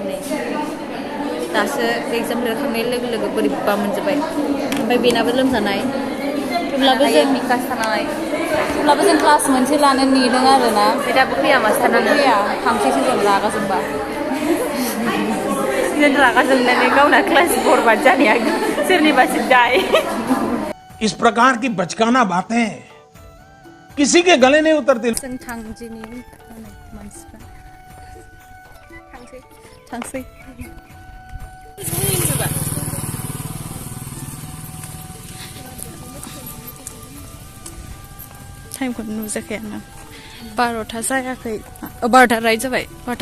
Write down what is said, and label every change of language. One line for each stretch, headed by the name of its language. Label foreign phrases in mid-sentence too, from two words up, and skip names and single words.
Bodo: दासो एग्जाम लिरखांनाय लोगो लोगो बोरैबा मोनजोब्बाय ओमफ्राय बेनाबो लोमजानाय थेवब्लाबो जों क्लास मोनसे लानो नेदों आरोना ओमफ्राय दाबो फैया मास्टारानो फैया थांसैसो जों रागा जोंबा जों रागा जोंनानै गावना क्लास बरबाद जानाया सोरनिबा सिद्धाय
Hindi: इस प्रकार की बचकाना बातें किसी के गले नहीं उतरती
Bodo: जों थांदिनि मानसिफ्रा थांसै टाइमखौ नुजाखै आङो 12ता जायाखै 12ता राइट जाबाय 12ता